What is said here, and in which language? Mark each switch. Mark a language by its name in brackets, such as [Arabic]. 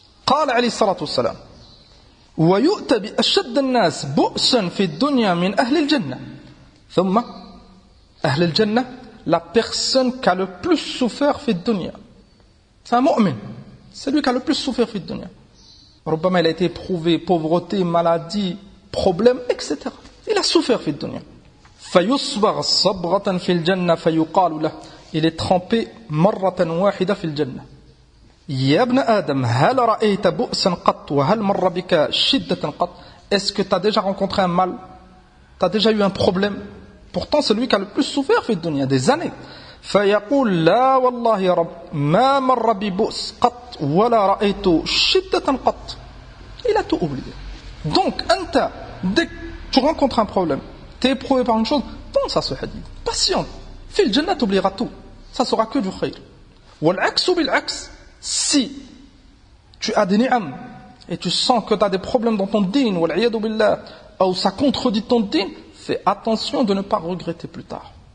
[Arabic] قال عليه الصلاة والسلام ويؤتى بأشد الناس بؤسا في الدنيا من أهل الجنة [French] ثم أهل الجنة la personne qui a le plus souffert [Arabic] في الدنيا [French] c'est un mu'min, c'est lui qui a le plus souffert في الدنيا [Arabic] ربما [French] il a été éprouvé, pauvreté, maladie, problème, etc. Il a souffert [Arabic] في الدنيا فيصبغ صبغة في الجنة فيقال له [French] il est trempé [Arabic] مرة واحدة في الجنة يا ابن آدم هل رأيت بؤسا قط وهل مر بك شدة قط [French] est-ce que tu as déjà rencontré un mal, tu as déjà eu un problème? Pourtant c'est lui qui a le plus souffert [Arabic] في الدنيا [French] des années. [Arabic] فيقول لا والله يا رب ما مر ببؤس قط ولا رأيت شدة قط. [French] Il a tout oublié. Donc [Arabic] أنت [French] dès que tu rencontres un problème, tu es éprouvé par une chose, pense à ce hadith, patiente. [Arabic] في الجنة [French] tu oublieras tout, ça sera que du khayr. [Arabic] والعكس بالعكس. [French] Si tu as des ni'am et tu sens que tu as des problèmes dans ton din, [Arabic] wal'iyadu billah, [French] ou ça contredit ton din, fais attention de ne pas regretter plus tard.